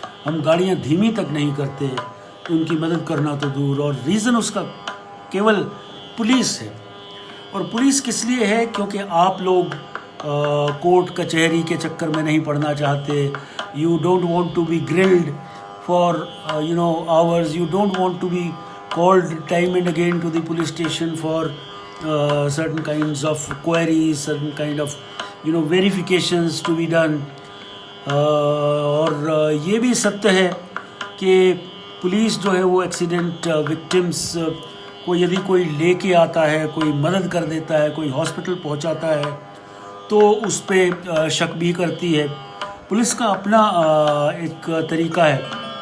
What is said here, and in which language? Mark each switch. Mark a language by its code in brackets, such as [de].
[hi] हम गाड़ियाँ धीमी तक नहीं करते, उनकी मदद करना तो दूर. और रीज़न उसका केवल पुलिस है. और पुलिस किस लिए है? क्योंकि आप लोग कोर्ट कचहरी के चक्कर में नहीं पड़ना चाहते. [en] You don't want to be grilled for hours. You don't want to be called time and again to the police station for certain kinds of queries, certain kind of verifications to be done. [hi] और ये भी सत्य है कि police जो है वो accident victims को यदि कोई लेके आता है, कोई मदद कर देता है, कोई हॉस्पिटल पहुंचाता है, तो उस पर शक भी करती है. पुलिस का अपना एक तरीका है